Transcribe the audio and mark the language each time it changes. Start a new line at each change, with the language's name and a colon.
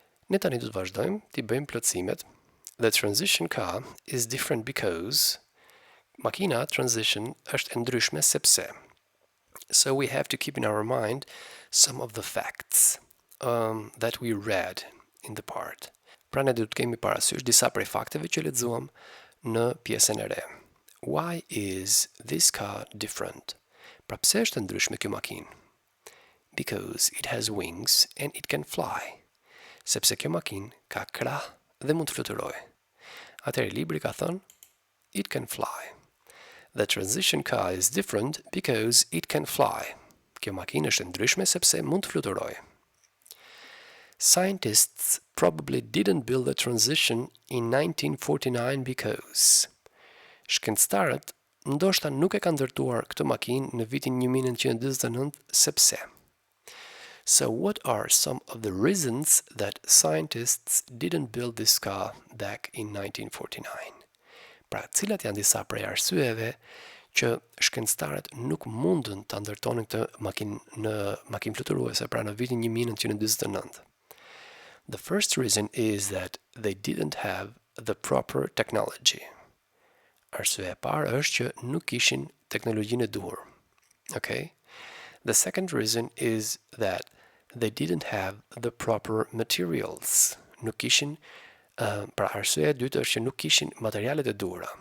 Albanian: Ne tani do të vazhdojmë t'i bëjmë plotësimet.
English: The transition car is different because.
Albanian: Makina transition është e ndryshme sepse.
English: So we have to keep in our mind some of the facts that we read in the part.
Albanian: Pra ne do të kemi parasysh disa prej fakteve që lexuam në pjesën e re.
English: Why is this car different?
Albanian: Pra pse është e ndryshme kjo makinë?
English: Because it has wings and it can fly.
Albanian: Sepse kjo makinë ka krah dhe mund të fluturojë. Atëherë libri ka thënë
English: it can fly. The transition car is different because it can fly.
Albanian: Kjo makinë është e ndryshme sepse mund të fluturojë.
English: Scientists probably didn't build the transition in 1949 because.
Albanian: Shkencëtarët ndoshta nuk e kanë ndërtuar këtë makinë në vitin 1949 sepse.
English: So what are some of the reasons that scientists didn't build this car back in 1949?
Albanian: Pra, cilat janë disa prej arsyeve që shkencëtarët nuk mundën ta ndërtonin këtë makinë në makinë fluturuese pra në vitin 1949?
English: The first reason is that they didn't have the proper technology.
Albanian: Arsyeja e parë është që nuk kishin teknologjinë e duhur.
English: Okay? The second reason is that they didn't have the proper materials.
Albanian: Nuk kishin, pra arsyeja e dytë është që nuk kishin materialet e duhura.